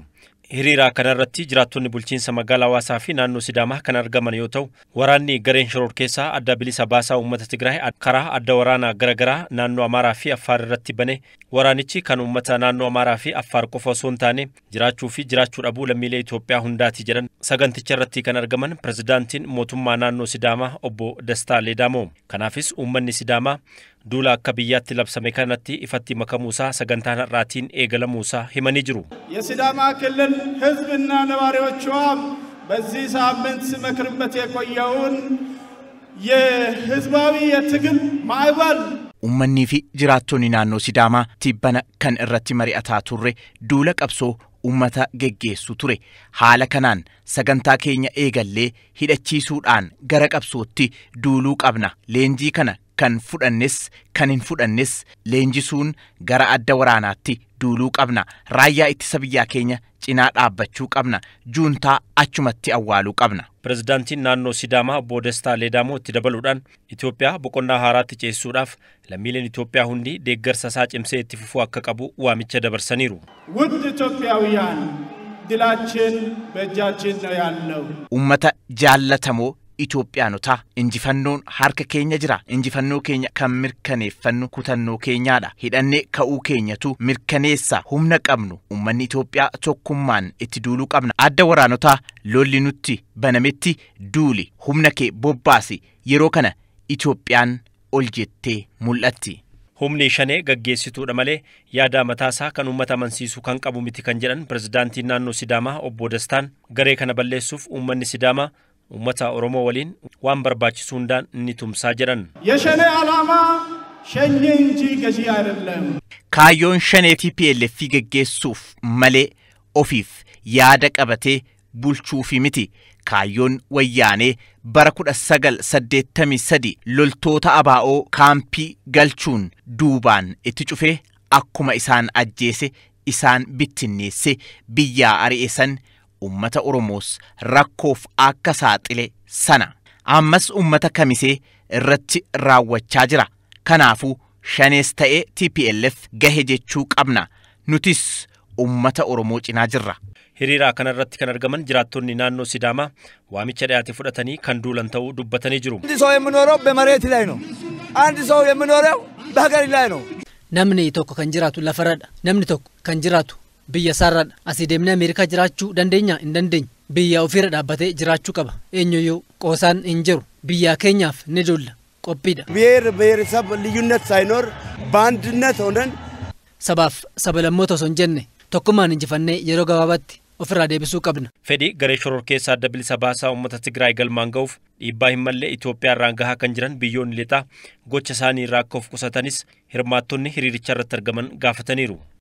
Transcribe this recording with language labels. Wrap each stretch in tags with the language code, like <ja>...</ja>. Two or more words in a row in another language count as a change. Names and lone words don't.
<om>Hiriira kanarratti jiraattonni bulchiinsa magaalaa Hawaasaa fi naannoo Sidaamaa kan argaman yoo ta'u waraanni gareen shororkeessaa adda Bilisa Baasaa uummata Tigraay karaa adda waraanaa garagaraa naannoo Amaaraa fi Affaar irratti bane waraanichi kan uummata naannoo Amaaraa fi Affaar qofa osoo hin taane jiraachuu fi jiraachuu dhabuu lammiilee Itoophiyaa hundaati jedhan saganticha irratti kan argaman Pireezidaantiin mootummaa naannoo Sidaamaa obbo Dastaa Ledamoo. Kanaafis uummanni Sidaamaa duula akka biyyaatti labsame kanatti ifatti makamuusaa sagantaan har'aatiin eegalamuusaa himanii jiru.</om> <am>የሲዳማ ክልል ህዝብና ነዋሪዎቿ በዚህ ሳምንት ሲመክሩበት የቆየውን የህዝባዊ የትግል ማዕበል</am> <om>uummanni fi jiraattonni naannoo Sidaamaa tibbana kan irratti mari'ataa turre duula qabsoo uummata geggeessu ture. Haala kanaan sagantaa keenya eegallee hidhachiisuudhaan gara qabsootti duuluu qabna. Leenjii kana kan fudhannes kan hin fudhannes leenjisuun gara adda waraanaatti duuluu qabna. Raayyaa ittisa biyyaa keenya cinaa dhaabbachuu qabna. Juuntaa achumatti awwaaluu qabna. Pireezidaantiin naannoo Sidaamaa obbo Dastaa Ledamoo itti dabaluudhaan Itoophiyaa boqonnaa haaraatti ceessuudhaaf lammiileen Itoophiyaa hundi deeggarsa isaa cimsee itti fufuu akka qabu waamicha dabarsaniiru.</om> <am>ውድ ኢትዮጵያውያን ድላችን በእጃችን ነው ያለው።</am> <om>Uummata jaallatamoo Itoophiyaanota injifannoon harka keenya jira. Injifannoo keenya kan mirkaneeffannu kutannoo keenyaadha. Hidhannee ka'uu keenyatu mirkaneessa humna qabnu. Uummanni Itoophiyaa tokkummaan itti duuluu qabna. Adda waraanotaa lolli nutti banametti duuli. Humna kee bobbaasi. Yeroo kana Itoophiyaan ol jettee mul'atti. Humni shanee gaggeessituudha malee yaada mataasaa kan uummata amansiisu kan qabu miti kan jedhan pirezidaantiin naannoo Sidaamaa obbo Dastaan garee kana balleessuuf uummanni Sidaamaa uummata Oromoo waliin waan barbaachisu hundaan ni tumsaa jedhan.</om> <am>የሸኔ ዓላማ ሸኔ እንጂ ገዢ አይደለም.</am> <om>Kaayyoon shanee TPLF gaggeessuuf malee ofiif yaada qabatee bulchuufi miti. Kaayyoon wayyaanee bara 1983 loltoota abaa'oo kaampii galchuun duubaan itti cufee akkuma isaan ajjeese isaan bittinneesse biyyaa ari'esan ummata Oromoos rakkoof akka saaxile sana ammas ummata Kamisee irratti raawwachaa jira. Kanaafuu shanees ta'ee TPLF gahe jechuu qabna. Nutis ummata Oromoo cinaa jirra. Hiriira kanarratti kan argaman jiraattonni naannoo Sidaamaa waamicha dhiyaate fudhatanii kan duulan ta'uu dubbatanii jiru.</om> <am>አንድ ሰው የሚኖረው በመሬት ላይ ነው። አንድ ሰው የሚኖረው በሀገር ላይ ነው።</am> <om>namni tokko kan jiraatu lafarradha. Namni tokko kan jiraatu biyya sarradha. Asii deemnee Ameerikaa jiraachuu dandeenya hin dandeenye. Biyya ofiirra dhaabbatee jiraachuu qaba. Eenyuyyuu qoosaan hin jiru. Biyya keenyaaf ni dulla. Qophiidha.</om> <am>ብሔር ብሔረሰብ ልዩነት ሳይኖር በአንድነት ሆነን</am> <om>sabaaf sabalammoota osoo hin jenne tokkummaan injifannee yeroo gabaabaatti ofirraa deebisuu qabna. Fedhii garee shororkeessaa adda bilisa baasaa uummata Tigraay galmaan ga'uuf dhiibbaa hin mallee Itoophiyaa irraan gahaa kan jiran biyyoonni lixaa gocha isaanii irraa akka of qusatanis hirmaattonni hiriiricha irratti argaman gaafataniiru.</om>